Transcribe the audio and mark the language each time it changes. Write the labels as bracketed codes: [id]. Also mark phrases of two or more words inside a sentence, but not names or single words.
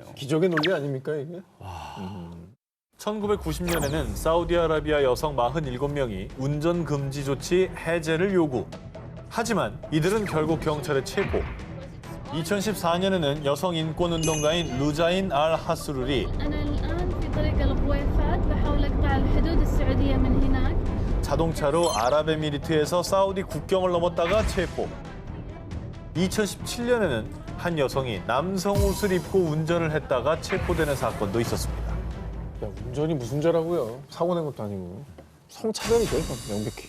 [ko] 기적의 논리 아닙니까 이게? 1990년에는 사우디아라비아 여성 47명이 운전 금지 조치 해제를 요구. 하지만 이들은 결국 경찰에 체포. 2014년에는 여성 인권 운동가인 루자인 알 하스루리 [ar] أنا الآن في طريق الغويفات بحاول أقطع الحدود السعودية من هناك. [ko] 자동차로 아랍에미리트에서 사우디 국경을 넘었다가 체포. 2017년에는 한 여성이 남성 옷을 입고 운전을 했다가 체포되는 사건도 있었습니다. 야, 운전이 무슨 죄라고요? 사고 낸 것도 아니고. 성차별이죠, 이건 명백히.